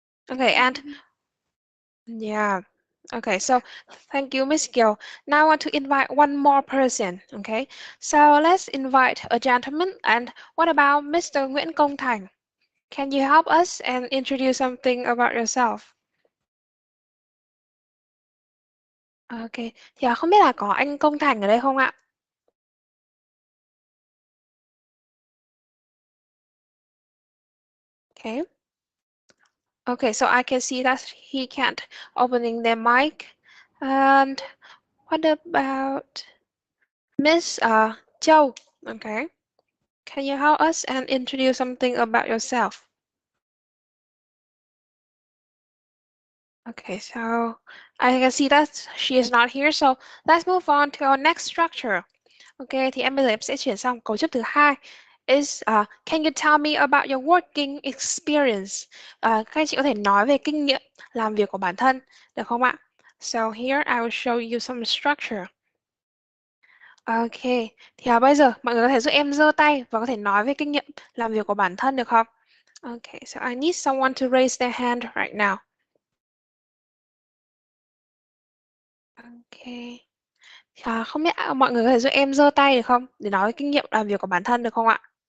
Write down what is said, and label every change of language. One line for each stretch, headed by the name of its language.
English: Okay, and yeah. Okay, so thank you, Miss Gill. Now I want to invite one more person. Okay, so let's invite a gentleman. And what about Mr. Nguyễn Công Thành? Can you help us and introduce something about yourself?
Vietnamese: Okay, thì không biết là có anh Công Thành ở đây không ạ?
English: Okay. Okay, so I can see that he can't opening their mic. And what about Miss Châu? Okay. Can you help us and introduce something about yourself? Okay, so I can see that she is not here, so let's move on to our next structure.
Vietnamese: Okay, thì bây giờ em sẽ chuyển sang cấu trúc thứ hai.
English: Can you tell me about your working experience?
Vietnamese: Các anh chị có thể nói về kinh nghiệm làm việc của bản thân, được không ạ?
English: So here I will show you some structure.
Vietnamese: Okay, thì bây giờ mọi người có thể giúp em giơ tay và có thể nói về kinh nghiệm làm việc của bản thân được không?
English: Okay, so I need someone to raise their hand right now. Okay.
Vietnamese: Không biết mọi người có thể giúp em giơ tay được không? Để nói về kinh nghiệm làm việc của bản thân được không ạ?